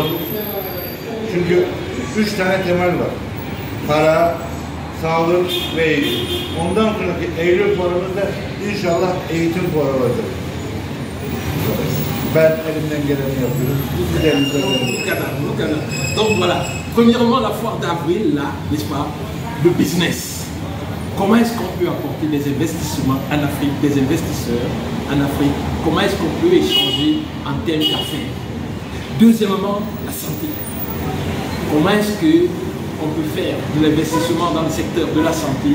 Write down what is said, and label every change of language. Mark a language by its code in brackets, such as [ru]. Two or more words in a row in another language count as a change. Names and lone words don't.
[tr] Çünkü 3 tane temel var. Para, sağlık ve eğitim. Ondan sonraki Eylül fuarımızda inşallah eğitim fuarı olacak. Ben elimden geleni yapıyorum. Siz de elinizden geleni. [fr] Donc voilà, premièrement la foire d'avril là, n'est-ce pas, le business. Comment est-ce qu'on peut apporter des investissements en Afrique, des investisseurs en Afrique? Comment est-ce qu'on peut échanger en termes d'affaires? Deuxièmement, la santé. Comment est-ce qu'on peut faire de l'investissement dans le secteur de la santé?